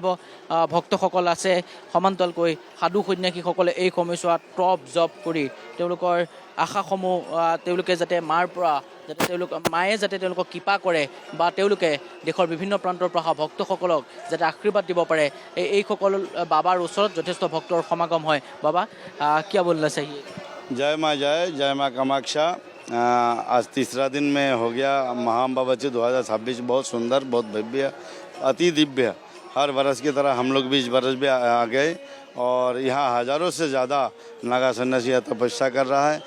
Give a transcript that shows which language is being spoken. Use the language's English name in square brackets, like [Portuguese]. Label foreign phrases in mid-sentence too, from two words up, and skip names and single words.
[Assamese] ভক্তসকল আছে, সমান্তৰালকৈ সাধু সন্যাসীসকলে এই সময়ছোৱাত টপ জপ কৰি তেওঁলোকৰ আশাসমূহ তেওঁলোকে যাতে মাৰ পৰা মায়ে যাতে তেওঁলোকক কৃপা কৰে বা তেওঁলোকে দেশৰ বিভিন্ন প্ৰান্তৰ পৰা অহা ভক্তসকলক যাতে আশীৰ্বাদ দিব পাৰে, এইসকল বাবাৰ ওচৰত যথেষ্ট ভক্তৰ সমাগম হয়। [Hindi] बाबा क्या बोलना चाहिए? जय माँ जय माँ कामाक्षा। आज तीसरा दिन में हो गया महाअंबाबची 2026। बहुत सुंदर, बहुत भव्य, अति दिव्य। हर वर्ष की तरह हम लोग भी इस वर्ष भी आ गए और यहाँ हज़ारों से ज़्यादा नागा सन्यासी तपस्या कर रहा है।